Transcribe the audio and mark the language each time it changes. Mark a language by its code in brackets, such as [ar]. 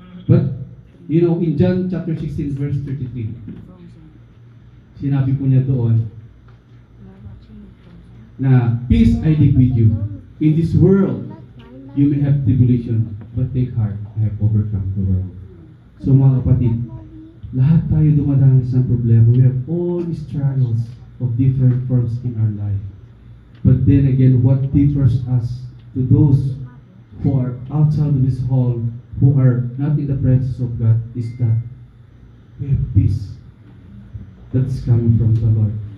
[en] But, you know, in John chapter 16 verse 33, [tl] sinabi po niya doon, [en] na peace I leave with you. In this world, you may have tribulation, but take heart, I have overcome the world. [tl] So mga kapatid, lahat tayo dumadanas ng problema. [en] We have all these struggles of different forms in our life. But then again, what differs us to those who are outside of this hall, who are not in the presence of God, is that we have peace that's coming from the Lord.